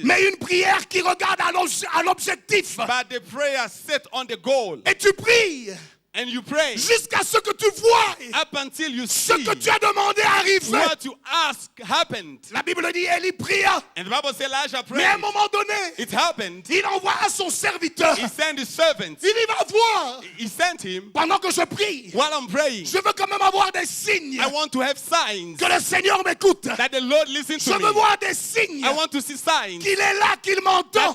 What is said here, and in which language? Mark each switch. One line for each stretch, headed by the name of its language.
French: mais une prière qui regarde à l'objectif.
English: but the prayer set on the goal.
French: Et tu pries
English: And you pray
French: jusqu'à ce que tu vois
English: up until you
French: ce
English: see
French: que tu as demandé arriver.
English: what you ask happened.
French: La Bible dit, Élie pria.
English: And the Bible says Elijah
French: Mais à un
English: prayed.
French: moment donné,
English: It happened.
French: il envoie son serviteur.
English: He sent his servant.
French: Il y va voir.
English: He sent him.
French: Pendant que je prie,
English: While I'm praying,
French: je veux quand même avoir des signes.
English: I want to have signs
French: Que le Seigneur m'écoute.
English: that the Lord listens
French: Je
English: to
French: veux
English: me.
French: voir des signes.
English: I want to see signs
French: Qu'il est là, qu'il m'entend.